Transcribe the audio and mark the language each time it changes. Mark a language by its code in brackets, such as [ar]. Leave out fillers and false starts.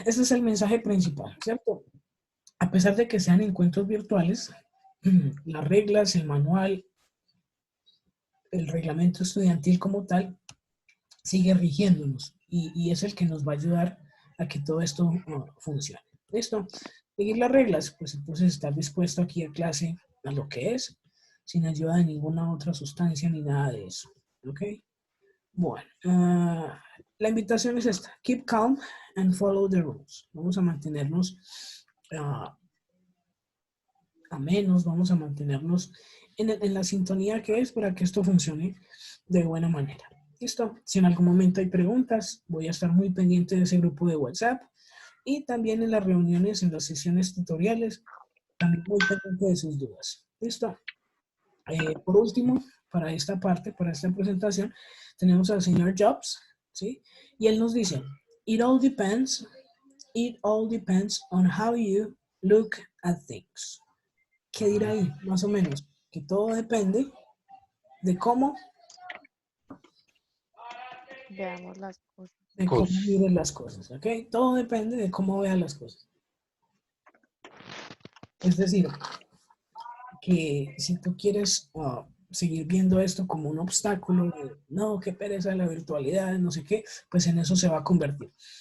[es] Ese es el mensaje principal, ¿cierto? A pesar de que sean encuentros virtuales, las reglas, el manual, el reglamento estudiantil como tal, sigue rigiéndonos y es el que nos va a ayudar a que todo esto funcione. ¿Listo? Seguir las reglas, pues entonces estar dispuesto aquí a clase a lo que es, sin ayuda de ninguna otra sustancia ni nada de eso. ¿Ok? Bueno, la invitación es esta. [en] Keep calm and follow the rules. [es] Vamos a mantenernos amenos, vamos a mantenernos en la sintonía que es para que esto funcione de buena manera. ¿Listo? Si en algún momento hay preguntas, voy a estar muy pendiente de ese grupo de WhatsApp y también en las reuniones, en las sesiones tutoriales, también muy pendiente de sus dudas. ¿Listo? Por último, para esta parte, para esta presentación, tenemos al señor Jobs, ¿sí? Y él nos dice, [en] it all depends on how you look at things. [es] ¿Qué dirá ahí? Más o menos, que todo depende de cómo Veamos las cosas. de cómo miren las cosas, ¿ok? Todo depende de cómo vean las cosas. Es decir, que si tú quieres seguir viendo esto como un obstáculo, no, qué pereza la virtualidad, no sé qué, pues en eso se va a convertir.